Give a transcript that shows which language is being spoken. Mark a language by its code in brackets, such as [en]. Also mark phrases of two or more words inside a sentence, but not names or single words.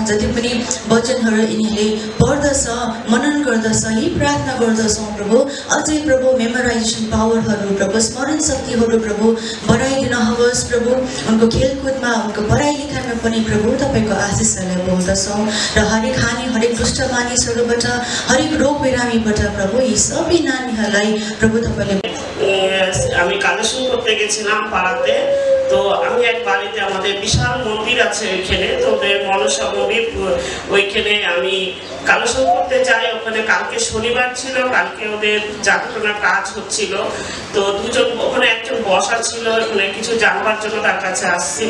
[ne] जति पनि वचनहरू यिनीहरूले पढ्दछ, मनन गर्दछ, यी प्रार्थना गर्दछौँ प्रभु अझै प्रभु [en] memorization powers [ne] प्रभु स्मरण शक्तिहरू प्रभु बढाइदिनुहोस्। प्रभु उनको खेलकुदमा, उनको पढाइ लेखाइमा पनि प्रभु तपाईँको आशिषहरूलाई बोल्दछौँ र हरेक हानि, हरेक दुष्ट मानिसहरूबाट, हरेक रोग बिरामीबाट प्रभु यी सबै नानीहरूलाई प्रभु तपाईँले [bn] আমি কালেকশন করতে গেছিলাম পাড়াতে। তো আমি এক বাড়িতে আমাদের বিশাল মন্দির আছে ওইখানে, তো ওদের মনসা মন্দির ওইখানে আমি কালেকশন করতে যাই। ওখানে কালকে শনিবার ছিল, কালকে ওদের জাগরণের কাজ হচ্ছিল। তো দুজন ওখানে একজন বসা ছিল, ওখানে কিছু জানবার জন্য তার কাছে আসছিল।